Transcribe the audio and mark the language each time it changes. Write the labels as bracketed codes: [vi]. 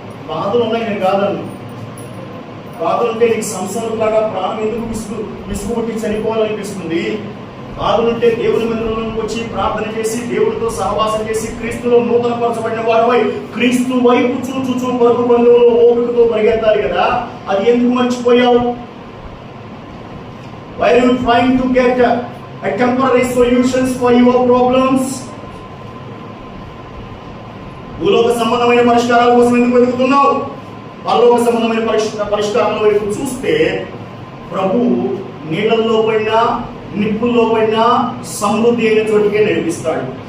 [te] బాధలు ఉన్నాయి, నేను కాదన్ను. బాధలు ఉంటే నీకు సంసారంలాగా ప్రాణం ఎందుకు విసుగుబుట్టి చనిపోవాలనిపిస్తుంది? బాధలుంటే దేవుని మందిరంలోకి వచ్చి ప్రార్థన చేసి, దేవుడితో సహవాసం చేసి, క్రీస్తులో నూతన పరచబడిన వాడిపై క్రీస్తు వైపు చూచు పరుగు బంధువులు ఓపికతో పరిగెత్తాలి కదా. అది ఎందుకు మర్చిపోయావు? [en] Why are you trying to get a temporary solutions for your problems? [te] భూలోక సంబంధమైన పరిష్కారాల కోసం ఎందుకు వెతుకుతున్నావు? పరలోక సంబంధమైన పరిష్కారాల వైపు చూస్తే ప్రభు నీళ్ళల్లో పడినా, నిప్పుల్లో పడినా సమృద్ధి అయిన చోటికే నడిపిస్తాడు.